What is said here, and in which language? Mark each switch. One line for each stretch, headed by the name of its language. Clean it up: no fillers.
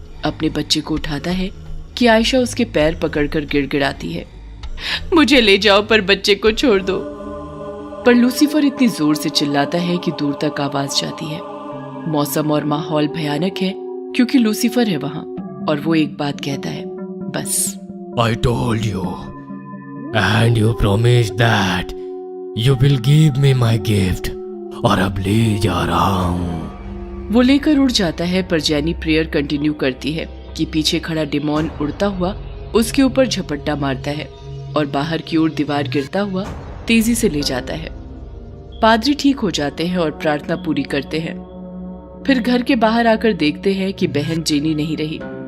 Hindi: अपने बच्चे को उठाता है कि आयशा उसके पैर पकड़कर गिड़गिड़ाती है, मुझे ले जाओ पर बच्चे को छोड़ दो। पर लूसीफर इतनी जोर से चिल्लाता है कि दूर तक आवाज जाती है। मौसम और माहौल भयानक है क्योंकि लूसीफर है वहां और वो एक बात कहता है, बस।
English: I told you, and you promised that you will give me my gift.
Hindi: और अब ले जा रहा हूँ। वो लेकर उड़ जाता है पर जैनी प्रेयर कंटिन्यू करती है कि पीछे खड़ा डिमोन उड़ता हुआ उसके ऊपर झपट्टा मारता है और बाहर की ओर दीवार गिरता हुआ तेजी से ले जाता है। पादरी ठीक हो जाते हैं और प्रार्थना पूरी करते हैं। फिर घर के बाहर आकर देखते हैं कि बहन जेनी नहीं रही।